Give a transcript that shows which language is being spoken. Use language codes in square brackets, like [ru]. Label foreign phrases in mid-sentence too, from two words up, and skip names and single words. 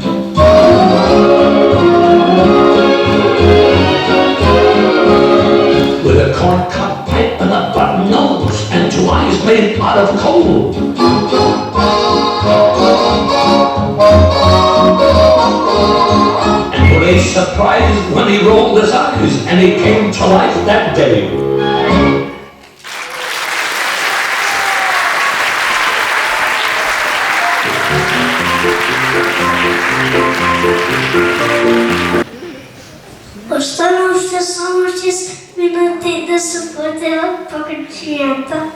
[en] With a corncob pipe and a button nose and 2 eyes made out of coal. And were they surprised when he rolled his eyes and he came to life that day? [bg] Останал още само 6 минути да се поделят покачията.